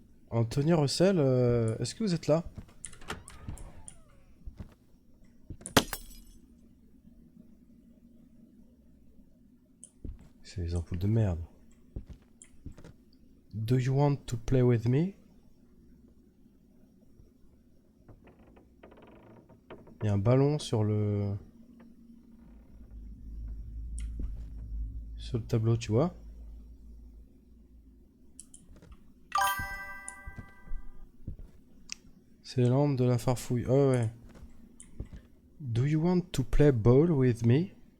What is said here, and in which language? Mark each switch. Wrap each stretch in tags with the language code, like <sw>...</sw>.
<fr>Anthony Russell, est-ce que vous êtes là? C'est les ampoules de merde.</fr> <en>Do you want to play with me?</en> <fr>Il y a un ballon sur le tableau, tu vois? C'est les lampes de la farfouille. Oh ouais.</fr> <en>Do you want to play ball with me?</en>